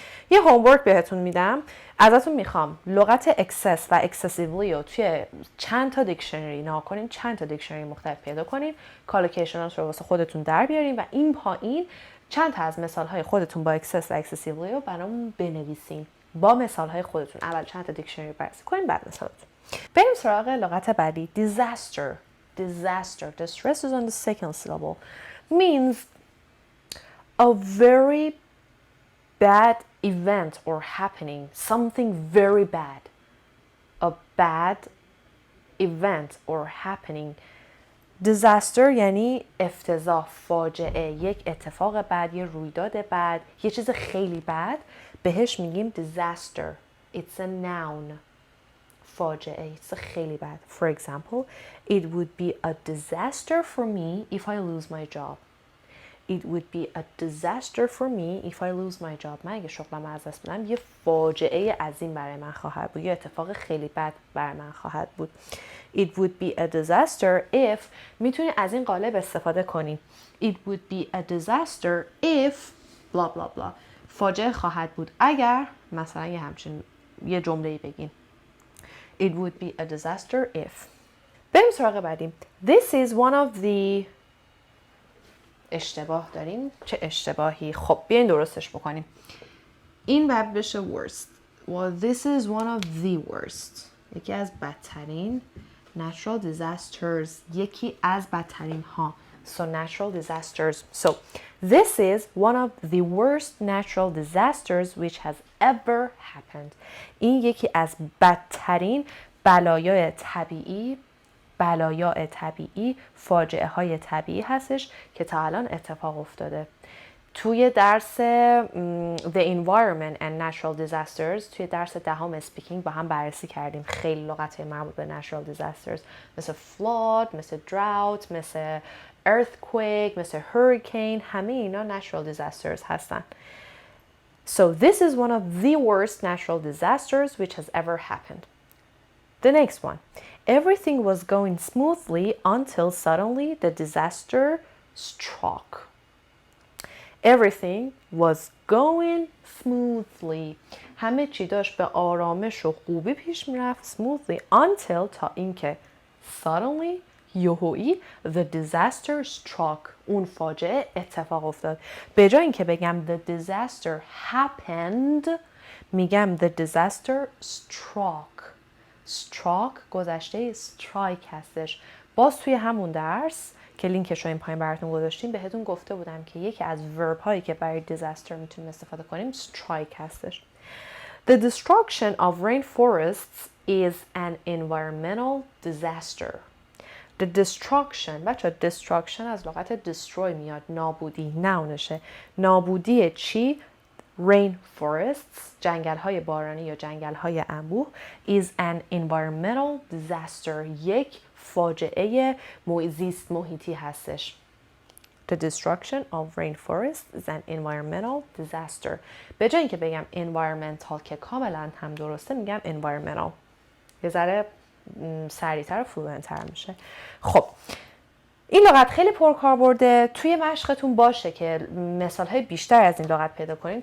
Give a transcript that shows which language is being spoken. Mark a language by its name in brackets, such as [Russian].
[Persian] یه هومورک بهتون میدم، ازتون میخوام لغت excess و excessively رو توی چند تا دیکشنری نگاه کنین، چند تا دیکشنری مختلف پیدا کنین، کالوکیشنات رو واسه خودتون در بیارین و این پایین چند تا از مثالهای خودتون با excess و excessively رو برامون بنویسین با مثالهای خودتون. اول چند تا دیکشنری بررسی کنین بعد مثالاتون. بریم سراغ لغت بعدی. disaster. [English] The stress is on the second syllable. Means a very bad event or happening, something very bad. A bad event or happening. [Persian] disaster یعنی افتضاح، فاجعه، یک اتفاق بد، یه رویداد بد، یه چیز خیلی بد، بهش میگیم disaster. [English] It's a noun. [Persian] فاجعه، it's خیلی بد. [English] For example, it would be a disaster for me if I lose my job. It would be a disaster for me if I lose my job. [Persian] من اگه شغلم از دست بدم یه فاجعه عظیم برای من خواهد بود، یه اتفاق خیلی بد برای من خواهد بود. [English] It would be a disaster if، [Persian] میتونی از این قالب استفاده کنی. [English] It would be a disaster if blah blah blah. [Persian] فاجعه خواهد بود اگر مثلا یه جمله‌ای بگین. [English] It would be a disaster if. [Persian] بریم سراغ بعدیم. [English] This is one of the، [Persian] اشتباه داریم. چه اشتباهی؟ خب بیاین درستش بکنیم. این باید بشه worst. [English] Well, this is one of the worst. [Persian] یکی از بدترین natural disasters. یکی از بدترین ها. [English] So natural disasters. So this is one of the worst natural disasters which has ever happened. [Persian] این یکی از بدترین بلایای طبیعی، فاجعه های طبیعی هستش که تا الان اتفاق افتاده. توی درس The Environment and Natural Disasters، توی درس دهم speaking با هم بررسی کردیم خیلی لغت مربوط به natural disasters مثل flood، مثل drought، مثل earthquake، مثل hurricane، همه اینا natural disasters هستن. [English] So this is one of the worst natural disasters which has ever happened. The next one. Everything was going smoothly until suddenly the disaster struck. Everything was going smoothly. [Persian] همه چی داشت به آرامش و خوبی پیش میرفت. [English] Smoothly until [Persian] تا اینکه [English] suddenly [Persian] یهویی [English] the disaster struck. [Persian] اون فاجعه اتفاق افتاد. به جای اینکه بگم [English] the disaster happened [Persian] میگم [English] the disaster struck. [Persian] struck گذشته strike هستش. باز توی همون درس که لینکش رو این پایین براتون گذاشتیم بهتون گفته بودم که یکی از ورب هایی که برای disaster میتونیم استفاده کنیم strike هستش. [English] The destruction of rainforests is an environmental disaster. The destruction [Persian] بچه destruction از لغت destroy میاد، نابودی، ناونشه. نابودی چی؟ Rainforests جنگل های بارانی یا جنگل های انبوه [English] is an environmental disaster [Persian] یک فاجعه زیست محیطی هستش. [English] The destruction of rainforests is an environmental disaster. [Persian] به جای اینکه بگم environmental که کاملا هم درسته میگم environmental. یه ذره سریعتر و فلوئنت‌تر میشه. خب این لغت خیلی پرکاربرده. توی مشقتون باشه که مثال‌های بیشتر از این لغت پیدا کنید.